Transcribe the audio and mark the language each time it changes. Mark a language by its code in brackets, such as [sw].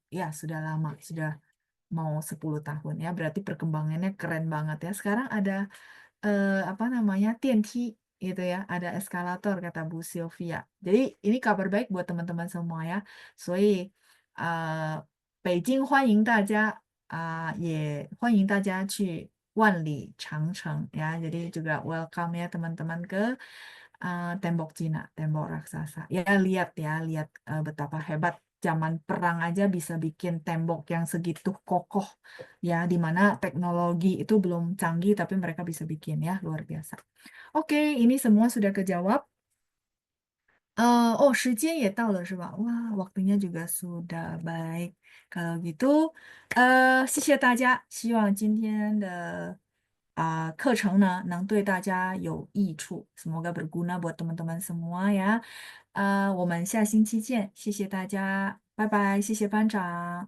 [id] Ya, sudah lama, sudah mau 10 tahun ya. Berarti perkembangannya keren banget ya. Sekarang ada apa namanya [zh] 电梯 [id] gitu ya, ada eskalator kata Bu Sylvia. Jadi ini kabar baik buat teman-teman semua ya. [zh] 所以北京欢迎大家也欢迎大家去 Wanli Changcheng ya. [id] Jadi juga welcome ya teman-teman ke Tembok Cina, Tembok Raksasa. Ya lihat ya, lihat betapa hebat zaman perang aja bisa bikin tembok yang segitu kokoh ya, di mana teknologi itu belum canggih tapi mereka bisa bikin ya, luar biasa. Oke, ini semua sudah kejawab. [zh] Oh, 时间也到了是吧? [id] Wah, waktunya juga sudah baik. Kalau gitu, [zh] 谢谢大家，希望今天的课程呢能对大家有益处. [id] Semoga berguna buat teman-teman semua ya. [zh] 我们下星期见，谢谢大家，拜拜，谢谢班长。